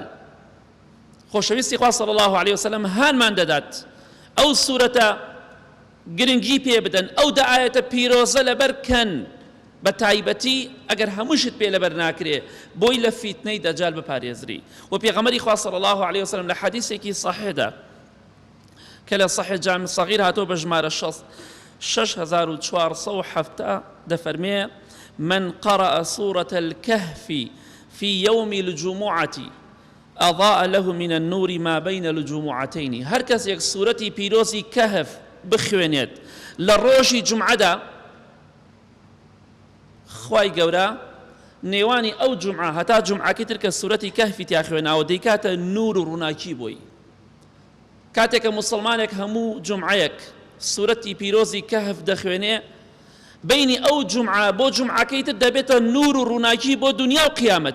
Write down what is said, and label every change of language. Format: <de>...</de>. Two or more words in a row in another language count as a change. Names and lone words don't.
<ckb>خۆشەویستی خوا</ckb> <ar>صلی الله عليه وسلم</ar> <ckb>هانمان دەدات ئەو سوورەتە گرنگی پێ بدەن، ئەو دە ئاەتە پیرۆزە لەبەر کەن، بە تایبەتی ئەگەر هەمووشت پێ لەبەر ناکرێ بۆی لە فیتنەی دەجال بپارێزری. و پێغەمبەری خوا</ckb> <ar>صلی الله عليه وسلم</ar> <ckb>لە حەدیثێکی صحیحدا کە لە صحیح جامع صغیر هاتۆ بە ژمارە 6470 دەفەرمێ:</ckb> <ar>من قرأ سورة الكهف في يوم الجمعة أضاء له من النور ما بين الجمعتين.</ar> <ckb>هەر کەسێک سوورەتی پیرۆزی کەهف بخوێنێت لە ڕۆژی جومعەدا، خوای گەورە نێوانی ئەو جومعە هەتا جومعەکەی تر کە سوورەتی کەهفی تیا خوێناوە دەیکاتە نور و ڕووناکی بۆی. کاتێک کە موسڵمانێک هەموو جومعەیەک سوورەتی پیرۆزی کەهف دەخوێنێ، بینی ئەو جومعە بۆ جومعەکەی تر دەبێتە نور و ڕووناکی بۆ دنیا و قیامەتی.</ckb>